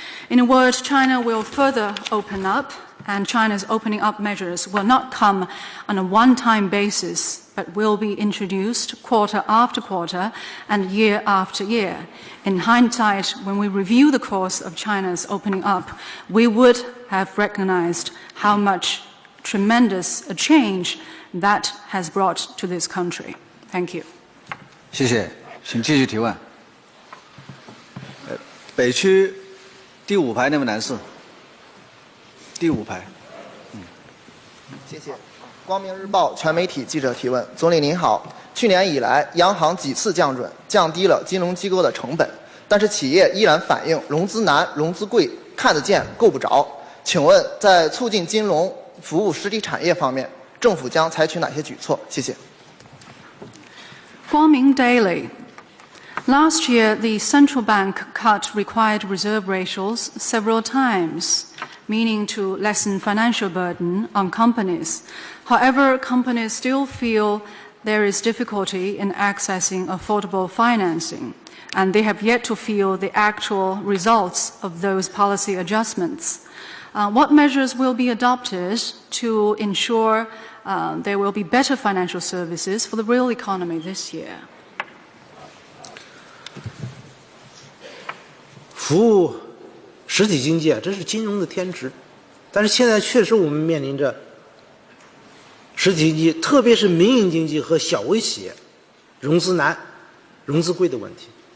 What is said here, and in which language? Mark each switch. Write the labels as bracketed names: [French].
[English] In a word, China will further open up, and China's opening up measures will not come on a one-time basis, but will be introduced quarter after quarter and year after year. In hindsight, when we review the course of China's opening up, we would have recognized how much tremendous a change that has brought to this country. Thank you. [Chinese] 谢谢，请继续提问。北区第5排那位男士，第5排。谢谢。光明日报全媒体记者提问：总理您好，去年以来，央行几次降准，降低了金融机构的成本，但是企业依然反映融资难、融资贵，看得见够不着。请问，在促进金融服务实体产业方面，政府将采取哪些举措？谢谢。 [English] Guangming Daily. Last year, the central bank cut required reserve ratios several times, meaning to lessen financial burden on companies. However, companies still feel there is difficulty in accessing affordable financing, and they have yet to feel the actual results of those policy adjustments. What measures will be adopted to ensure there will be better financial services for the real economy this year? [Chinese] 服务实体经济这是金融的天职，但是现在确实我们面临着实体经济，特别是民营经济和小微企业融资难、融资贵的问题。